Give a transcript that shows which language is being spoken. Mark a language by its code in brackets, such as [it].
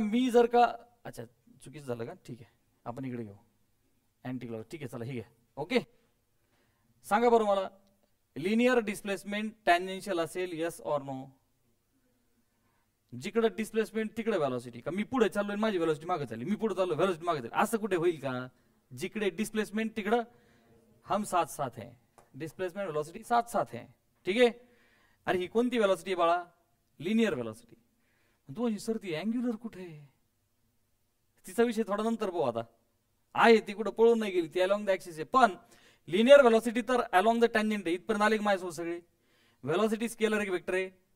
[mr] मी जर का, अच्छा चुकीचं झालं का? ठीक आहे, आपण इकडे घेऊ अँटी क्लॉक. ठीक आहे चला, हे घ्या. ओके, सांगा बरं मला, लिनियर डिस्प्लेसमेंट टॅन्जेन्शियल असेल, येस ऑर नो? जिकडे डिस्प्लेसमेंट तिकडे व्हेलॉसिटी. का मी पुढे चाललोय माझी व्हेलॉसिटी मागे चालली, मी पुढे चाललो व्हेलॉसिटी मागे चालली, असं कुठे होईल का? जिकडे डिस्प्लेसमेंट तिकडं [hi] हम साथ साथ हैं, डिस्प्लेसमेंट वेलोसिटी साथ साथ हैं. [mr] ठीक आहे. अरे ही कोणती वेलोसिटी आहे बाळा? Linear velocity. तू सर ती अँग्युलर कुठे आहे? तिचा विषय थोडा नंतर पाहू. आता आहे ती कुठं पळून नाही गेली, ती अलॉंग द ऍक्सिस आहे. पण लिनियर वेलोसिटी तर अलॉंग द टँजेंट आहे. इथपर्यंत आले की माझ्यासोबत सगळे? वेलोसिटी स्केलर आहे की वेक्टर आहे?